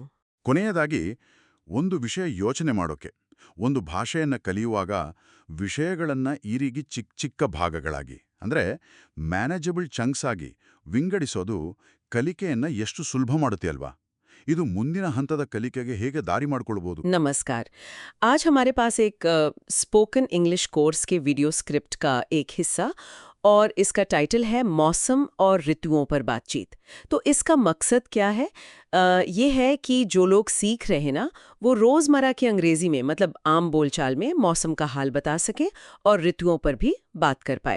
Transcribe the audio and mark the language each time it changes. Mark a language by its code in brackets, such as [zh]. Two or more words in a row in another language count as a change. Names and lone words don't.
[kn] ಕೊನೆಯದಾಗಿ ಒಂದು ವಿಷಯ ಯೋಚನೆ ಮಾಡೋಕೆ, ಒಂದು ಭಾಷೆಯನ್ನ ಕಲಿಯುವಾಗ ವಿಷಯಗಳನ್ನ ಈ ರೀತಿ ಚಿಕ್ಕ ಚಿಕ್ಕ ಭಾಗಗಳಾಗಿ ಅಂದ್ರೆ [en] manageable chunks [kn] ಆಗಿ ವಿಂಗಡಿಸೋದು ಕಲಿಕೆಯನ್ನ ಎಷ್ಟು ಸುಲಭ ಮಾಡುತ್ತೆ ಅಲ್ವಾ? ಇದು ಮುಂದಿನ ಹಂತದ ಕಲಿಕೆಗೆ ಹೇಗೆ ದಾರಿ ಮಾಡ್ಕೊಳ್ಬೋದು? [hi] नमस्कार। आज हमारे पास एक [en] spoken English course [hi] के [en] video script [hi] का एक हिस्सा और इसका टाइटल है मौसम और ऋतुओं पर बातचीत। तो इसका मकसद क्या है? ये है कि जो लोग सीख रहे हैं ना, वो रोज़मर्रा की अंग्रेजी में मतलब आम बोलचाल में मौसम का हाल बता सकें और ऋतुओं पर भी बात कर पाए।